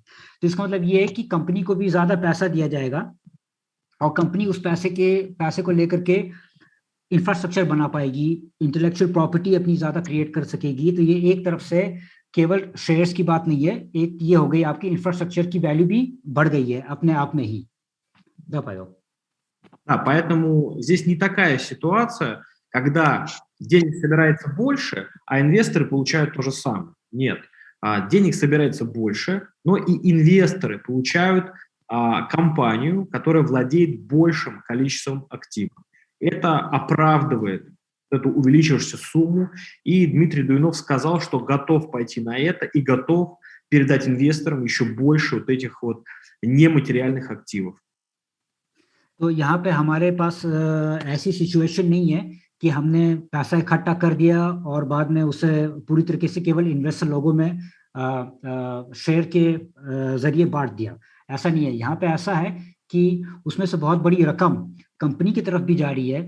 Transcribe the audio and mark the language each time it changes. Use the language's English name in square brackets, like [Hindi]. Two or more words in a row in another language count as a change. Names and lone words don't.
[Hindi] तो इसका मतलब ये है कि कंपनी को भी ज्यादा पैसा दिया जाएगा और कंपनी उस पैसे को लेकर के इंफ्रास्ट्रक्चर बना पाएगी, [English] intellectual property [Hindi] अपनी ज्यादा क्रिएट कर सकेगी। तो ये एक तरफ से केवल शेयर्स की बात नहीं है, एक ये हो गई आपकी इंफ्रास्ट्रक्चर की वैल्यू भी बढ़ गई है अपने आप में ही। [Russian] Да, Павел. Да, поэтому здесь не такая ситуация, когда денег собирается больше, а инвесторы получают то же самое. Нет, денег собирается больше, но и инвесторы получают компанию, которая владеет большим количеством активов. Это оправдывает эту увеличившуюся сумму, и Дмитрий Дуйнов сказал, что готов пойти на это и готов передать инвесторам еще больше вот этих вот нематериальных активов. [Hindi] तो यहाँ पे हमारे पास ऐसी सिचुएशन नहीं है कि हमने पैसा इकट्ठा कर दिया और बाद में उसे पूरी तरीके से केवल इन्वेस्टर लोगों में शेयर के जरिए बांट दिया। ऐसा नहीं है, यहाँ पे ऐसा है कि उसमें से बहुत बड़ी रकम कंपनी की तरफ भी जा रही है।